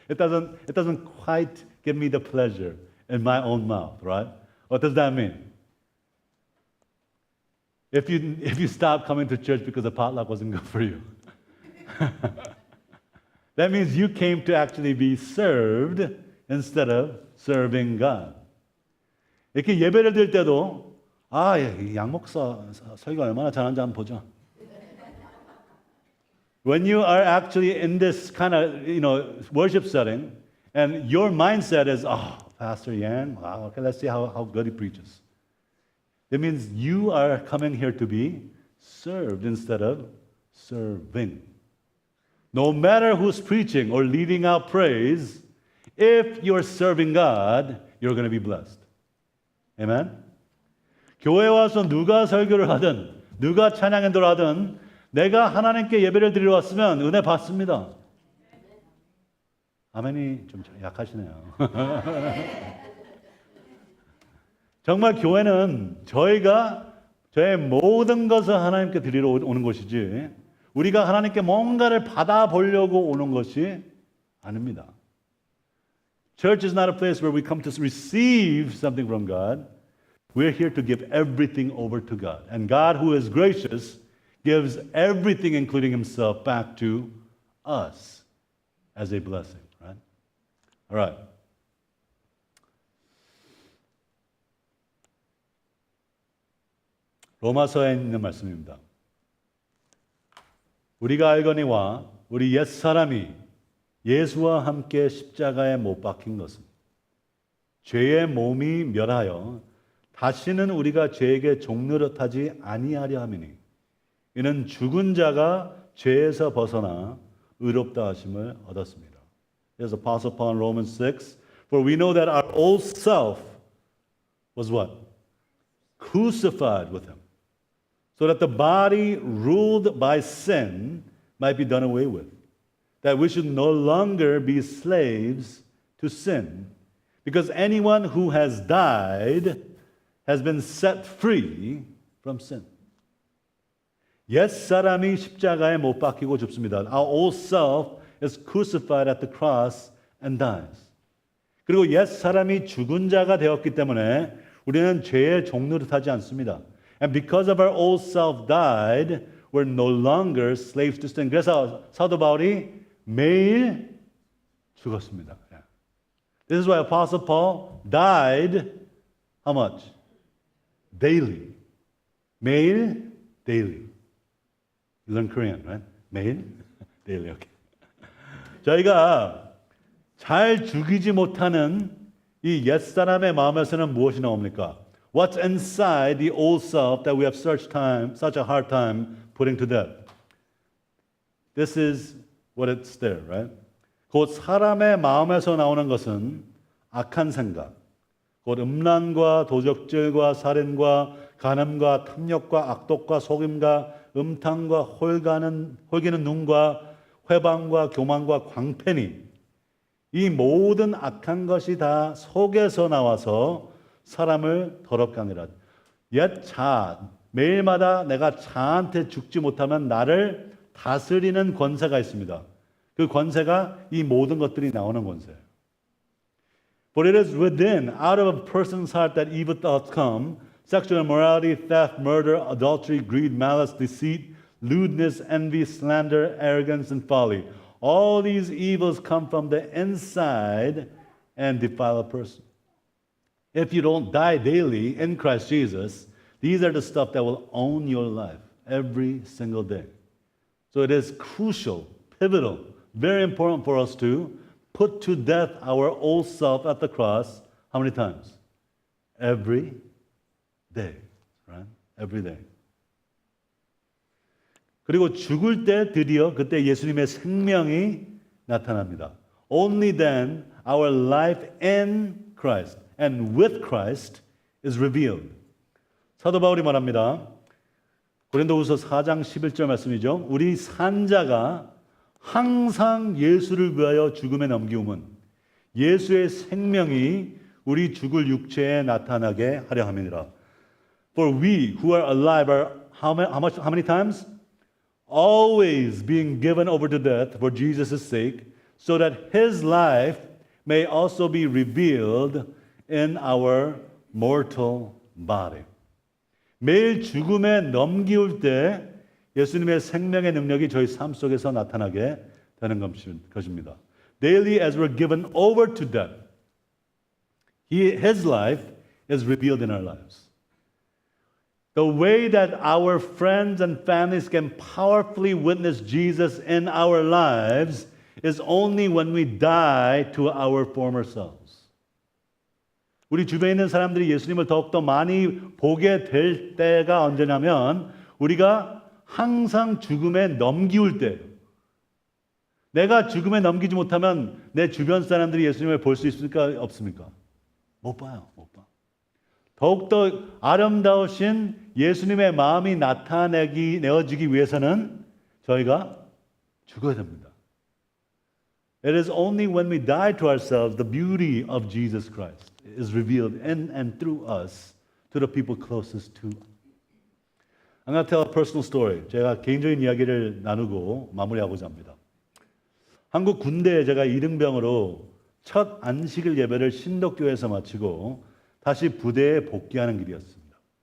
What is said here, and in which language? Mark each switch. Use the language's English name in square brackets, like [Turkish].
[English] It doesn't quite give me the pleasure in my own mouth, right? What does that mean? If you stop coming to church because the potluck wasn't good for you, that means you came to actually be served instead of serving God. [Korean] 이렇게 예배를 드릴 때도 양 목사 설교 얼마나 잘하는지 한번 보자. [English] When you are actually in this kind of worship setting, and your mindset is, Pastor Yan, wow, okay, let's see how good he preaches. It means you are coming here to be served instead of serving. No matter who's preaching or leading out praise, if you're serving God, you're going to be blessed. Amen? [Korean] 교회 와서 누가 설교를 하든 누가 찬양 인도를 하든 내가 하나님께 예배를 드리러 왔으면 은혜 받습니다. 아멘이 좀 약하시네요. 정말 교회는 저의 모든 것을 하나님께 드리러 오는 것이지 우리가 하나님께 뭔가를 받아보려고 오는 것이 아닙니다. [English] Church is not a place where we come to receive something from God. We're here to give everything over to God. And God, who is gracious, gives everything, including himself, back to us as a blessing. Right? All right. [Korean] 로마서에 있는 말씀입니다. 우리가 알거니와 우리 옛사람이 예수와 함께 십자가에 못 박힌 것은 죄의 몸이 멸하여 다시는 우리가 죄에게 종노릇하지 아니하려 함이니 이는 죽은 자가 죄에서 벗어나 의롭다 하심을 얻었습니다. [English] There's Apostle Paul in Romans 6. For we know that our old self was what? Crucified with him. So that the body ruled by sin might be done away with. That we should no longer be slaves to sin. Because anyone who has died has been set free from sin. [Korean] 옛 사람이 십자가에 못 박히고 죽습니다. [English] Our old self is crucified at the cross and dies. [Korean] 그리고 옛 사람이 죽은 자가 되었기 때문에 우리는 죄의 종노릇하지 않습니다. [English] And because of our old self died, we're no longer slaves to sin. [Korean] 그래서 사도 바울이 매일 죽었습니다. [English] This is why Apostle Paul died how much? Daily. 매일, daily. You learn Korean, right? 매일, daily. Okay. [Korean] 저희가 잘 죽이지 못하는 이 옛사람의 마음에서는 무엇이 나옵니까? [English] What's inside the old self that we have such a hard time putting to death? This is what it's there, right? [Korean] 곧 사람의 마음에서 나오는 것은 악한 생각, 곧 음란과 도적질과 살인과 간음과 탐욕과 악독과 속임과 음탕과 홀기는 눈과 회방과 교만과 광패니 이 모든 악한 것이 다 속에서 나와서 사람을 더럽게 하느라. 옛 자, 매일마다 내가 자한테 죽지 못하면 나를 다스리는 권세가 있습니다. 그 권세가 이 모든 것들이 나오는 권세예요. [English] But it is within, out of a person's heart that evil thoughts come, sexual immorality, theft, murder, adultery, greed, malice, deceit, lewdness, envy, slander, arrogance, and folly. All these evils come from the inside and defile a person. If you don't die daily in Christ Jesus, these are the stuff that will own your life every single day. So it is crucial, pivotal, very important for us to put to death our old self at the cross. How many times? Every day, right? Every day. [Korean] 그리고 죽을 때 드디어 그때 예수님의 생명이 나타납니다. [English] Only then our life in Christ and with Christ is revealed. [Korean] 사도 바울이 말합니다. 고린도후서 4장 11절 말씀이죠. 우리 산자가 항상 예수를 위하여 죽음에 넘기움은 예수의 생명이 우리 죽을 육체에 나타나게 하려 함이니라. [English] For we who are alive are how many times? Always being given over to death for Jesus' sake, so that his life may also be revealed in our mortal body. [Korean] 매일 죽음에 넘기울 때 예수님의 생명의 능력이 저희 삶 속에서 나타나게 되는 것입니다. [English] Daily as we're given over to death, his life is revealed in our lives. The way that our friends and families can powerfully witness Jesus in our lives is only when we die to our former selves. [Korean] 우리 주변에 있는 사람들이 예수님을 더욱더 많이 보게 될 때가 언제냐면 우리가 항상 죽음에 넘기울 때예요. 내가 죽음에 넘기지 못하면 내 주변 사람들이 예수님을 볼 수 있습니까? 없습니까? 못 봐요. 못 봐. 더욱더 아름다우신 예수님의 마음이 내어지기 위해서는 저희가 죽어야 됩니다. [English] It is only when we die to ourselves the beauty of Jesus Christ is revealed in and through us to the people closest to. I'm going to tell a personal story. [Korean] 제가 개인적인 이야기를 나누고 마무리하고자 합니다. 한국 군대에 제가 이등병으로 첫 안식일 예배를 신덕교에서 마치고 다시 부대에 복귀하는 길이었습니다.